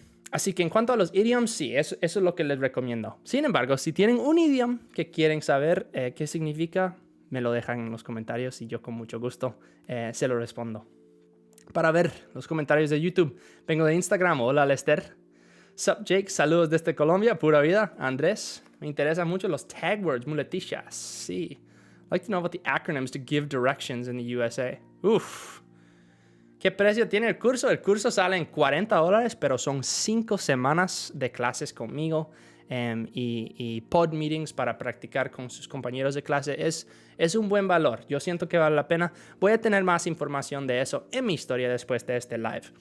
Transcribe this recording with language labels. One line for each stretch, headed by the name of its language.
Spanish: Así que en cuanto a los idioms, sí, eso es lo que les recomiendo. Sin embargo, si tienen un idioma que quieren saber qué significa, me lo dejan en los comentarios y yo con mucho gusto se lo respondo. Para ver los comentarios de YouTube, vengo de Instagram. Hola, Lester.
English: Sup,
Spanish: Jake. Saludos desde Colombia. Pura vida. Andrés. Me interesan mucho los tag words, muletillas. Sí.
English: I'd like to know about the acronyms to give directions in the USA. Uf.
Spanish: ¿Qué precio tiene el curso? El curso sale en $40, pero son 5 semanas de clases conmigo y pod meetings para practicar con sus compañeros de clase. Es un buen valor. Yo siento que vale la pena. Voy a tener más información de eso en mi historia después de este live.